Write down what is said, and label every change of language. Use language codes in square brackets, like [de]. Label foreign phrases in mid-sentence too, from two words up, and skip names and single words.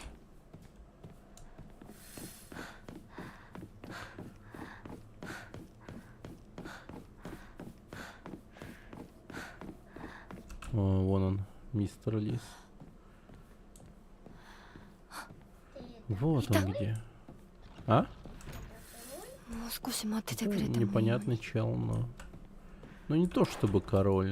[ru] О, вон он, мистер Лис. Вот он где. А? [ja] もう少し待っててくれてもいいのに [ru] Непонятный чел, но... Ну не то чтобы король.